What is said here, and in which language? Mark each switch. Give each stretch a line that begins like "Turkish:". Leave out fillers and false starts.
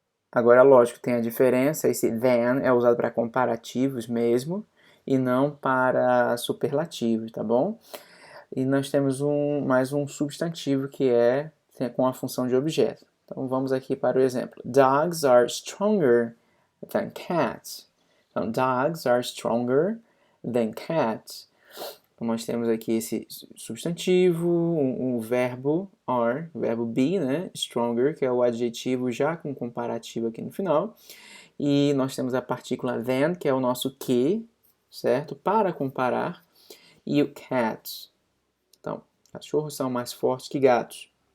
Portuguese: Agora, lógico, tem a diferença, esse than é usado para comparativos mesmo, e não para superlativos, tá bom? E nós temos mais um substantivo que tem com a função de objeto. Então, vamos aqui para o exemplo.
English: Dogs are stronger than cats. Então, dogs are stronger than cats.
Portuguese: Então, nós temos aqui esse substantivo, um verbo are, o verbo be, né? Stronger, que é o adjetivo já com comparativo aqui no final. E nós temos a partícula than, que é o nosso que, certo? Para comparar. E o cats. Então, cachorros são mais fortes que gatos.